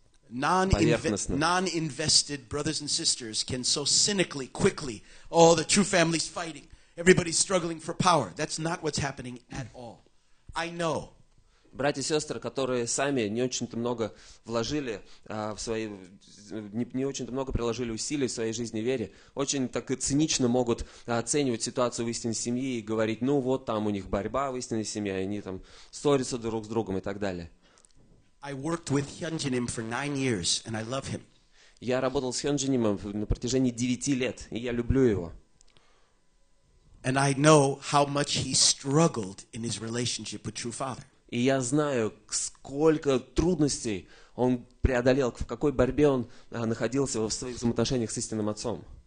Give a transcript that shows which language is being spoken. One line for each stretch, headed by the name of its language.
English: Non-invested brothers and sisters can so cynically, quickly, oh, the true family's fighting. Everybody's struggling for power. That's not what's happening at all. I know.
Russian: Братья и сестры, которые сами не очень-то много вложили не очень-то много приложили усилий в своей жизни вере, очень так и цинично могут оценивать ситуацию в истинной семье и говорить, ну вот там у них борьба в истинной семье, они там ссорятся друг с другом и так далее.
English: I worked with Hyunjinim for 9 years, and I love him.
Russian: Я работал с Хёнджинимом на протяжении 9 лет, и я люблю его.
English: And I know how much he struggled in his relationship with True Father.
Russian: И я знаю, сколько трудностей он преодолел, в какой борьбе он находился в своих взаимоотношениях с истинным Отцом.